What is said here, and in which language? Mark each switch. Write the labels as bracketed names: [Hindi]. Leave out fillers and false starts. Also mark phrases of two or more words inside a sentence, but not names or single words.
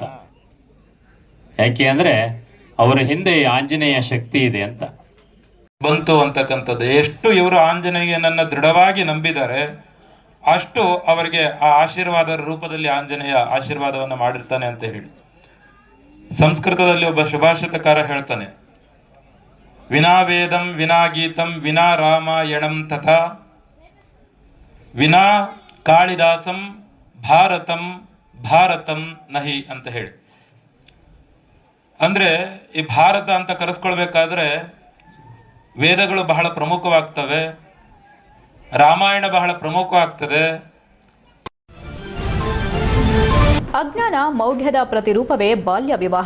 [Kannada] ಯಾಕೆ ಅಂದರೆ ಅವರ ಹಿಂದೆ ಈ ಆಂಜನೇಯ ಶಕ್ತಿ ಇದೆ ಅಂತ ಬಂತು ಅಂತಕ್ಕಂಥದ್ದು. ಎಷ್ಟು ಇವರು ಆಂಜನೇಯನನ್ನು ದೃಢವಾಗಿ ನಂಬಿದ್ದಾರೆ, ಅಷ್ಟು ಅವರಿಗೆ ಆ ಆಶೀರ್ವಾದದ ರೂಪದಲ್ಲಿ ಆಂಜನೇಯ ಆಶೀರ್ವಾದವನ್ನು ಮಾಡಿರ್ತಾನೆ ಅಂತ ಹೇಳಿ ಸಂಸ್ಕೃತದಲ್ಲಿ ಒಬ್ಬ ಸುಭಾಷಿತಕಾರ ಹೇಳ್ತಾನೆ, [Sanskrit] ವಿನಾ ವೇದಂ ವಿನಾ ಗೀತಂ ವಿನಾ ರಾಮಾಯಣಂ ತಥಾ ವಿನಾ ಕಾಳಿದಾಸಂ ಭಾರತಂ ಭಾರತಂ ನಹಿ [Kannada] ಅಂತ ಹೇಳಿ. ಅಂದ್ರೆ ಈ ಭಾರತ ಅಂತ ಕರೆಸ್ಕೊಳ್ಬೇಕಾದ್ರೆ ವೇದಗಳು ಬಹಳ ಪ್ರಮುಖವಾಗ್ತವೆ, ರಾಮಾಯಣ ಬಹಳ ಪ್ರಮುಖವಾಗ್ತದೆ. ಅಜ್ಞಾನ ಮೌಢ್ಯದ ಪ್ರತಿರೂಪವೇ ಬಾಲ್ಯ ವಿವಾಹ.